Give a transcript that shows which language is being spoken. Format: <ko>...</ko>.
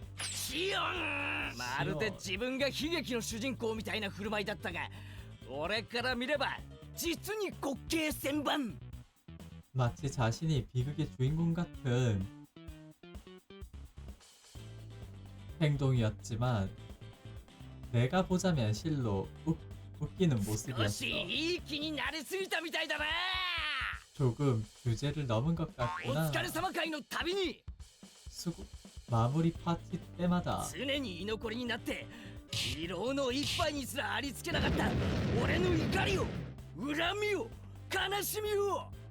<ja>シオンまるで自分が悲劇の主人公みたいな振る舞いだったが俺から見れば実に滑稽千万</ja> <ko>마치 자신이 비극의 주인공 같은 행동이었지만 내가 보자면 실로 웃기는</ko> <ja>少し</ja> <ko>모습이었어.</ko> <ja>いい気になりすぎたみたいだな</ja> <ko>조금 주제를 넘은 것</ko> <ja>お</ja> <ko>같구나.</ko> <ja>疲れ様会のたびに</ja> <ko>수고 마무리 파티 때마다</ko> <ja>常に居残りになって疲労の一杯にすらありつけなかった俺の怒りを恨みを悲しみを</ja>